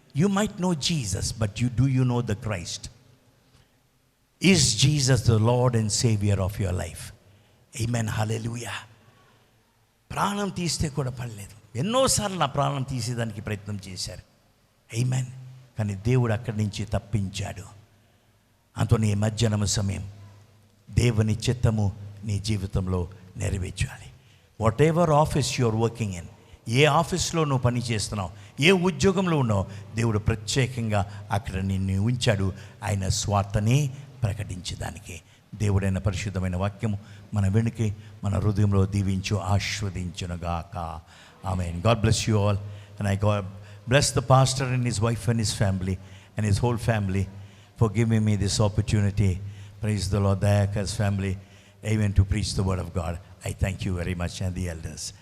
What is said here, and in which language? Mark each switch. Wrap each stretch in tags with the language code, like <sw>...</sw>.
<en>You might know Jesus, but do you know the Christ? Is Jesus the Lord and Savior of your life? Amen. Hallelujah.</en> <te>ప్రాణం తీస్తే కూడా పడలేదు. ఎన్నోసార్లు నా ప్రాణం తీసేదానికి ప్రయత్నం చేశారు. ఆమేన్. కానీ దేవుడు అక్కడి నుంచి తప్పించాడు. అందుకని ఈ మధ్యాహ్నం సమయం దేవుని చిత్తము నీ జీవితంలో నెరవేర్చాలి.</te> <en>whatever office you are working in,</en> <te>ఏ ఆఫీస్లో నువ్వు పని చేస్తున్నావు, ఏ ఉద్యోగంలో ఉన్నావు, దేవుడు ప్రత్యేకంగా అక్కడ నిన్ను ఉంచాడు ఆయన స్వార్థని ప్రకటించడానికి. దేవుడైన పరిశుద్ధమైన వాక్యము మన వెనుక మన హృదయంలో దీవించు ఆశీర్వదించునుగాక. ఆమేన్.</te> <en>God bless you all. And I God bless the pastor and his wife and his family and his whole family for giving me this opportunity. Praise the Lord. Dayaka's family, amen, to preach the word of God. I thank you very much and the elders.</en>